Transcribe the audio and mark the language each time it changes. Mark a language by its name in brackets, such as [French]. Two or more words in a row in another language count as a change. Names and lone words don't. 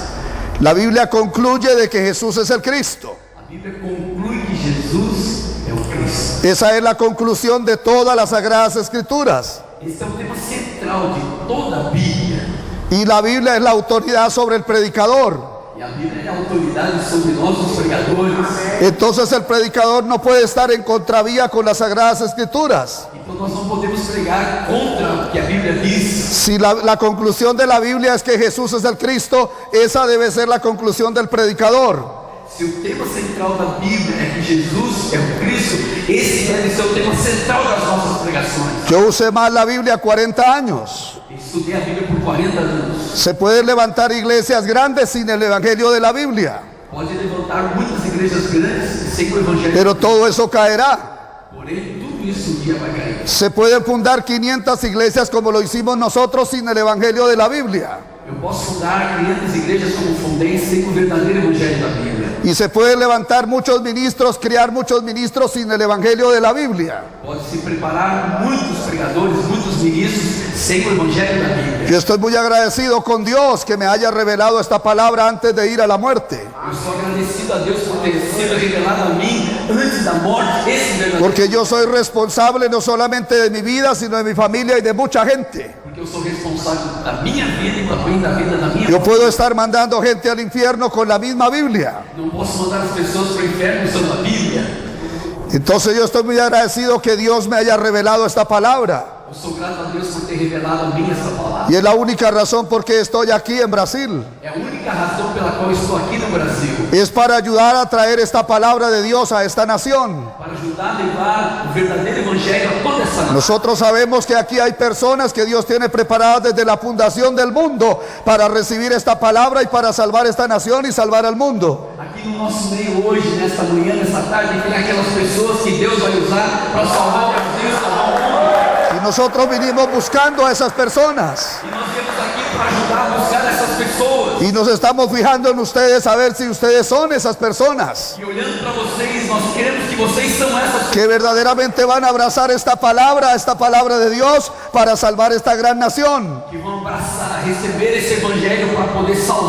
[Spanish] La Biblia concluye de que Jesús es el Cristo. [Portuguese] A Bíblia conclui que Jesus é o Cristo. [Spanish] Esa es la conclusión de todas las Sagradas Escrituras. [Portuguese] Esse é o tema central de toda a Bíblia. [Spanish] Y la Biblia es la autoridad sobre el predicador. [Portuguese] E a Bíblia é a autoridade sobre nós, os pregadores. [Spanish] Entonces el predicador no puede estar en contravía con las Sagradas Escrituras. [Portuguese] Então nós não podemos pregar contra o que a Bíblia diz. [Spanish] Si la conclusión de la Biblia es que Jesús es el Cristo, esa debe ser la conclusión del predicador. [Portuguese] Se o tema central da Bíblia é que Jesus é o Cristo, esse deve ser o tema central das nossas pregações. [Spanish] Yo usé más la Biblia 40 años. [Portuguese] Estudei a Bíblia por 40 anos. [Spanish] Se pueden levantar iglesias grandes sin el Evangelio de la Biblia, [Portuguese] Pode levantar muitas igrejas grandes sem o Evangelho. [Spanish] pero todo eso caerá. [Portuguese] Porém, tudo isso um dia vai cair. [Spanish] Se pueden fundar 500 iglesias como lo hicimos nosotros sin el Evangelio de la Biblia. [Portuguese] Eu posso fundar 500 igrejas como fundei sem o verdadeiro Evangelho da Bíblia. [Spanish] Y se pueden levantar muchos ministros, criar muchos ministros sin el Evangelio de la Biblia. [Portuguese] Pode-se preparar muitos pregadores, muitos ministros sem o Evangelho da Bíblia. [Spanish] Yo estoy muy agradecido con Dios que me haya revelado esta palabra antes de ir a la muerte. [Portuguese] Eu sou agradecido a Deus por ter sido revelado a mim antes da morte esse verdadeiro. [Spanish] Porque yo soy responsable no solamente de mi vida, sino de mi familia y de mucha gente. [Portuguese] Porque eu sou responsável da minha vida e também da vida da minha [Spanish] Yo [Portuguese] família. [Spanish] puedo estar mandando gente al infierno con la misma Biblia. [Portuguese] Não posso mandar as pessoas para o inferno usando a Bíblia. [Spanish] Entonces yo estoy muy agradecido que Dios me haya revelado esta palabra. [Portuguese] Eu sou grato a Deus por ter revelado a mim essa palavra. [Spanish] Y es la única razón por que estoy aquí en Brasil. [Portuguese] É a única razão pela qual estou aqui no Brasil. [Spanish] Es para ayudar a traer esta palabra de Dios a esta nación. [Portuguese] Para ajudar a levar o verdadeiro evangelho a toda essa nação. [Spanish] Nosotros sabemos que aquí hay personas que Dios tiene preparadas desde la fundación del mundo para recibir esta palabra y para salvar esta nación y salvar al mundo. [Portuguese] Aqui no nosso meio hoje, nesta manhã, nesta tarde, tem aquelas pessoas que Deus vai usar para salvar o Brasil, salvar o mundo. [Spanish] Y nosotros vinimos buscando a esas personas. [Portuguese] E nós viemos aqui para ajudar a buscar essas pessoas. [Spanish] Y nos estamos fijando en ustedes a ver si ustedes son esas personas [Portuguese] E olhando para vocês, nós queremos que vocês são essas [Spanish] que verdaderamente van a abrazar esta palabra de Dios para salvar esta gran nación. [Portuguese] que vão abraçar, receber esse evangelho para poder salvar.